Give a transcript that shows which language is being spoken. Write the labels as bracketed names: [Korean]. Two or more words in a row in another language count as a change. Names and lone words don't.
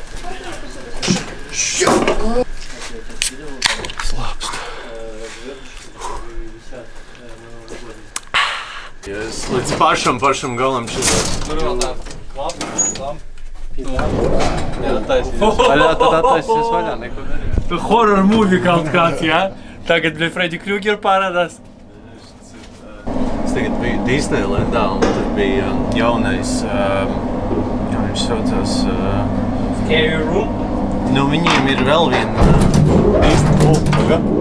[Latvian] Slāpst. Līdz pašam galam šitā. Tur vēl tā klapa. Jā, taisīs. Vaļā, tad attaisīs vaļā, neko darīt. [English] Horror movie [Latvian] kaut kāds, jā? Tagad bija Freddy Krueger parādās. Es tagad biju Disneylandā un tur bija jaunais, kā viņš saucās, Scary Room? nu viņiem ir vēl viena Disney.